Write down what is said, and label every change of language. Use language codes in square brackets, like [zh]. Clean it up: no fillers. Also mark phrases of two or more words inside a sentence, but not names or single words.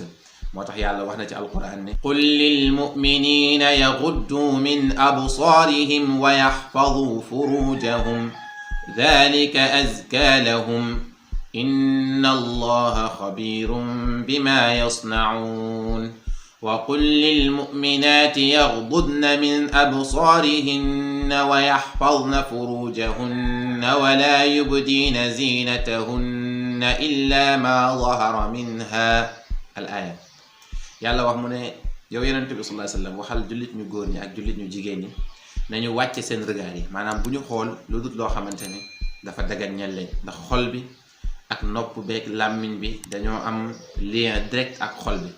[wo] moo tax yàlla wax na ci alquran ne [ar] قل للمؤمنين يغضوا من أبصارهم ويحفظوا فروجهم ذلك أزكى لهم إن الله خبير بما يصنعون وقل للمؤمنات يغضضن من أبصارهن ويحفظن فروجهن ولا يبدين زينتهن إلا ما ظهر منها الآية. [wo] yàlla wax mu ne yow yonent bi [ar] صلى الله عليه وسلم [wo] waxal jullit ñu góor ñi ak jullit ñu jigéen ñi nañu wàcce seen regard yi maanaam bu ñu xool lu dul loo xamante ni dafa dagan ñel leen ndax xol bi ak nopp beeg làmmiñ bi dañoo am [fr] lien direct [wo] ak xol bi.